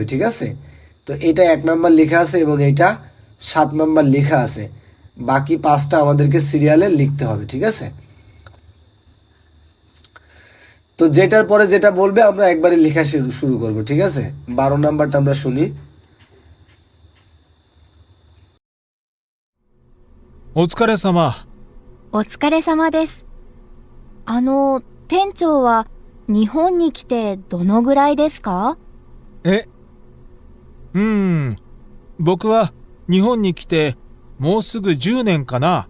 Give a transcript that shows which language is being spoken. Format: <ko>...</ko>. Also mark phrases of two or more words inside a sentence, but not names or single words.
<bn>ঠিক আছে, তো এটা 1 নাম্বার লেখা আছে এবং এইটা 7 নাম্বার লেখা আছে, বাকি 5টা আমাদেরকে সিরিয়ালে লিখতে হবে। ঠিক আছে, তো যেটার পরে যেটা বলবে আমরা একবারে লেখা শুরু করব। ঠিক আছে, 12 নাম্বারটা আমরা শুনি।</bn> <ja>お疲れ様。お疲れ様です。店長は日本に来てどのぐらいですか？僕は日本に来てもうすぐ10年かな。</ja>